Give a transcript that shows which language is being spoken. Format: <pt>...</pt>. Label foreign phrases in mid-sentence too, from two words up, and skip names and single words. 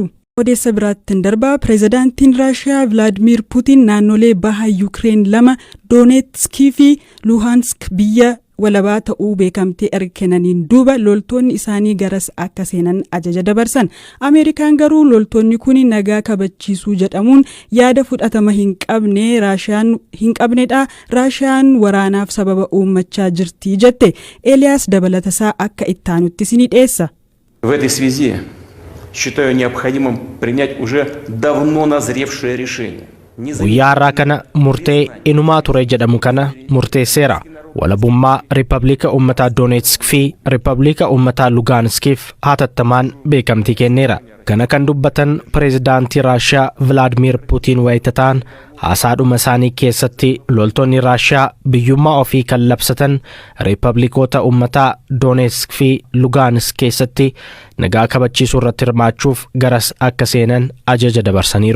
<om>Odeessa biraattiin darbaa pireezidaantiin Raashiyaa Vilaadimiir Puutiin naannolee baha Yuukireen 2 Dooneetskii fi Luhansk biyya walabaa ta'uu beekamtee erkenaniin duuba loltoonni isaanii garas akka seenan ajaja dabarsan. Ameerikaan garuu loltoonni kun nagaa kabachiisuu jedhamuun yaada fudhatama hin qabnedha. Raashiyaan waraanaaf sababa uummachaa jirti jette. Eliyaas dabalatasaa akka ittaanutti isinii dhiyeessa.</om> <ru>В этой связи считаю необходимым принять уже давно назревшее решение.</ru> <om>Guyyaa har'aa kana murtee inumaa ture jedhamu kana murteesseera. Walabummaa Riippaabilika Uummataa Dooneetsk fi Riippaabilika Uummataa Lugaanskiif hatattamaan beekamtii kenneera. Kana kan dubbatan pireezidaantii Raashiyaa Vilaadimiir Puutiin wayitataan haasaadhuma isaanii keessatti loltoonni Raashiyaa biyyummaa ofii kan labsatan Riippaabilikoota Uummataa Dooneetsk fi Lugaansk keessatti nagaa kabachiisuu irratti hirmaachuuf garas akka seenan ajaja dabarsaniiru.</om>